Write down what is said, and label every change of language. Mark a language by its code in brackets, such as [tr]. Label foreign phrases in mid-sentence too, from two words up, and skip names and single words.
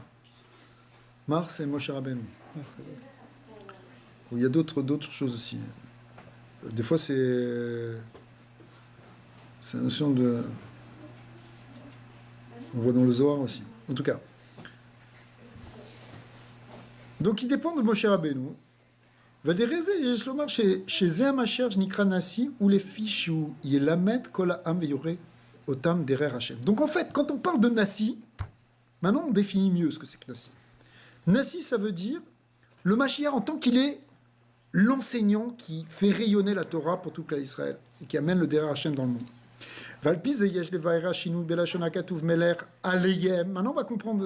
[fr] Mar, c'est Moshe Rabbeinu. Il y a d'autres choses aussi. Des fois, c'est la notion de... On voit dans le Zohar aussi. En tout cas. Donc, il dépend de Moshe Rabbeinu. [he] Valdereze, יש לומר שזה המשיח שנקרא נשיא, ולפי שהוא ילמד כל העם ויורה אותם דרך השם. [fr] Donc, en fait, quand on parle de Nassi, maintenant, on définit mieux ce que c'est que Nassi. Nassi, ça veut dire le Mashiach en tant qu'il est l'enseignant qui fait rayonner la Torah pour toute l'Israël et qui amène le derrière Hashem dans le monde. Maintenant, on va comprendre.